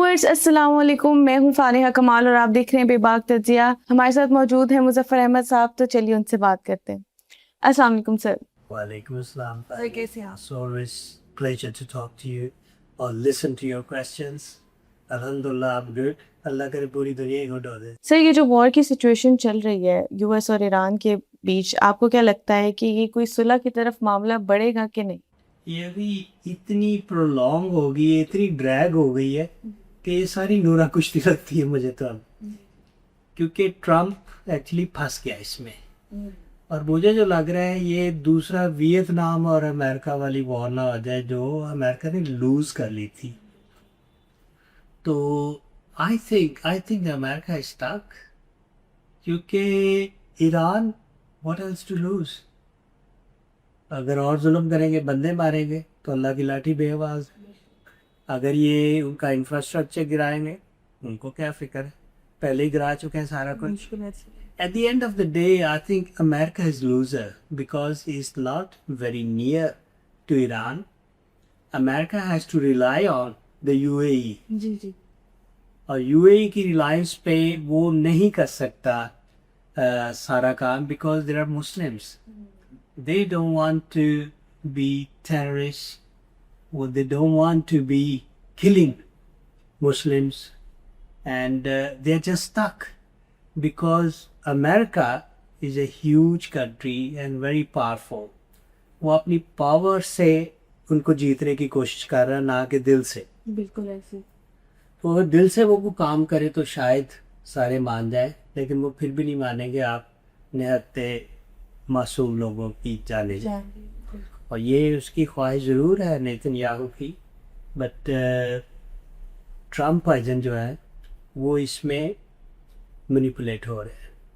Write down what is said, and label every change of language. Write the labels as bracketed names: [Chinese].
[Hindi] अस्सलाम वालेकुम, मैं हूँ फानिहा कमाल और आप देख रहे हैं बेबाक तजिया। हमारे साथ मौजूद हैं मुज़फ़्फ़र अहमद साहब, तो चलिए उनसे बात करते हैं। अस्सलाम वालेकुम सर। [Arabic] Walaikum assalam. [Hindi] सर कैसे हैं आप? [English] It's always pleasure to talk to you or listen to your questions. Alhamdulillah, I'm good. [Hindi] Allah करे पूरी दुनिया ही good हो जाए. सर ये जो वॉर की सिचुएशन चल रही है यूएस और ईरान के बीच, आपको क्या लगता है कि ये कोई सुलह की तरफ मामला बढ़ेगा कि नहीं? ये अभी इतनी प्रोलॉन्ग हो गई है, इतनी ड्रैग हो गई है कि ये सारी नूरा कुश्ती लगती है मुझे तो अब, क्योंकि ट्रम्प एक्चुअली फंस गया इसमें। और मुझे जो लग रहा है ये दूसरा वियतनाम और अमेरिका वाली वॉर ना हो जाए जो अमेरिका ने लूज कर ली थी। [English] तो I think America is stuck, क्योंकि Iran what else to lose. [Hindi] अगर और जुल्म करेंगे, बंदे मारेंगे तो अल्लाह की लाठी बेआवाज। अगर ये उनका इंफ्रास्ट्रक्चर गिराएंगे, उनको क्या फिक्र है, पहले ही गिरा चुके हैं सारा कुछ। [English] At the end of the day, I think America is loser because it's not very near to Iran. America has to rely on the UAE. [Hindi] जी जी। और UAE की रिलायंस पे वो नहीं कर सकता सारा काम, [English] because there are Muslims. They don't want to be terrorists, or they don't want to be killing Muslims, and they're just stuck because America is a huge country and very powerful. [Hindi] वो अपनी power से उनको जीतने की कोशिश कर रहा है, ना कि दिल से। बिल्कुल ऐसे। तो अगर दिल से वो काम करे तो शायद सारे मान जाए, लेकिन वो फिर भी नहीं मानेंगे। आप निहत्ते मासूम लोगों की जाने जाए, और ये उसकी ख्वाहिश ज़रूर है नेतन्याहू की, बट ट्रम्प एजेंट जो है वो इसमें मैनिपुलेट हो रहे हैं।